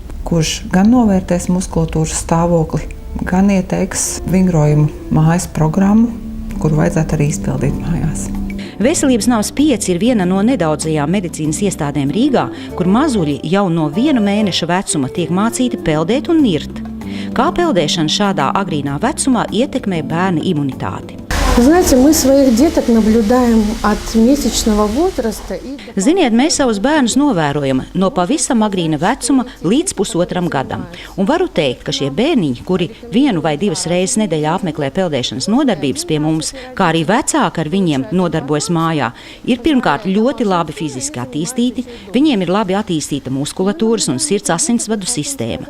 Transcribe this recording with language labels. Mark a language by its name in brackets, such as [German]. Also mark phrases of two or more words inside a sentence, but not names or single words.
[Latvian] kurš gan novērtēs muskulatūras stāvokli, gan ieteiks vingrojumu mājas programmu, kuru vajadzētu arī izpildīt mājās. Veselības nams 5 ir viena no nedaudzajām medicīnas iestādēm Rīgā, kur mazuļi jau no 1 mēneša vecuma tiek mācīti peldēt un nirt. Kā peldēšana šādā agrīnā vecumā ietekmē bērna imunitāti? [Russian] Знаете, мы своих деток наблюдаем от месячного возраста и до... [Latvian] Ziniet, mēs savus bērnus novērojam no pavisam agrīna vecuma līdz 1,5 gadam. Un varu teikt, ka šie bērniņi, kuri 1 vai 2 reizes nedēļā apmeklē peldēšanas nodarbības pie mums, kā arī vecāki ar viņiem nodarbojas mājā, ir pirmkārt ļoti labi fiziski attīstīti, viņiem ir labi attīstīta muskulatūras un sirds asinsvadu sistēma.